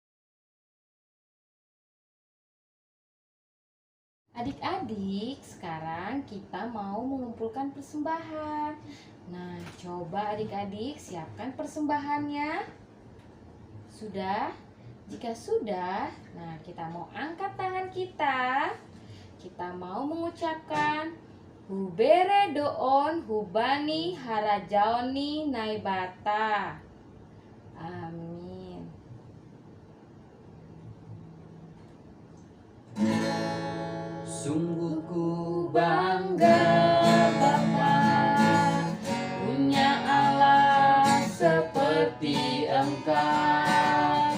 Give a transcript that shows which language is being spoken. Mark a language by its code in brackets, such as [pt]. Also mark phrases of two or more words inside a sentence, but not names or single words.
[id] Adik-adik, sekarang kita mau mengumpulkan persembahan. Nah, coba adik-adik siapkan persembahannya. Sudah? Jika sudah, nah kita mau angkat tangan kita. Kita mau mengucapkan [bts] Hubere doon hubani harajaoni naibata. [id] Amin. Sungguh ku bangga Bapa punya Allah seperti Engkau.